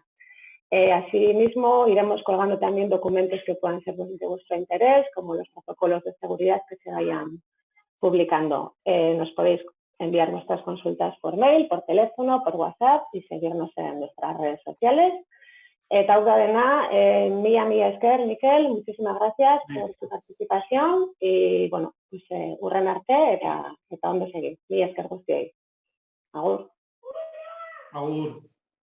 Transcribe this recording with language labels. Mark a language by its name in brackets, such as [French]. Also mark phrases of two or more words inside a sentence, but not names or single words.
[Spanish] Asimismo, iremos colgando también documentos que puedan ser de vuestro interés, como los protocolos de seguridad que se vayan publicando. Nos podéis enviar vuestras consultas por mail, por teléfono, por WhatsApp y seguirnos en nuestras redes sociales. [Basque] Eta dena, mila esker, Mikel, [Spanish] muchísimas gracias por tu participación y, bueno, pues, [Basque] hurren arte eta ondo segi. Mila esker guztioi. Agur. Agur.